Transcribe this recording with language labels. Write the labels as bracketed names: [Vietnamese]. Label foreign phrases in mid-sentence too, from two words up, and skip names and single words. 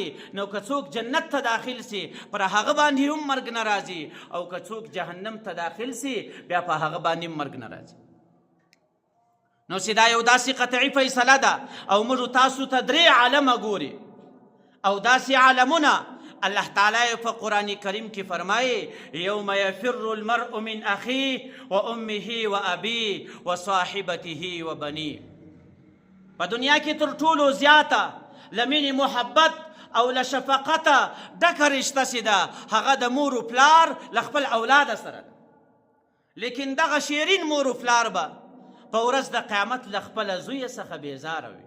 [Pashto] نو که څوک جنت ته داخل سي پر هغه باندې هم مرګ نه راځي، او که څوک جهنم ته داخل سي بیا په هغه باندې مرګ نه راځي. نو چې دا یو داسې قطعي فیصله ده او موږ تاسو ته 3 عالمه ګوري، او داسې عالمونه الله تعالی په قرآن کریم کې فرمایي [Arabic] یوم یفر المرء من اخیه و امه و ابیه و صاحبته و بنیه. [Pashto] په دنیا کې تر ټولو زیاته له مینې محبت او له شفقته ډکه رشته چې ده هغه د مور و پلار له خپل اولاده سره ده. لیکن دغه شیرین مور و پلار به په ورځ د قیامت له خپله زویه څخه بیزاره وي.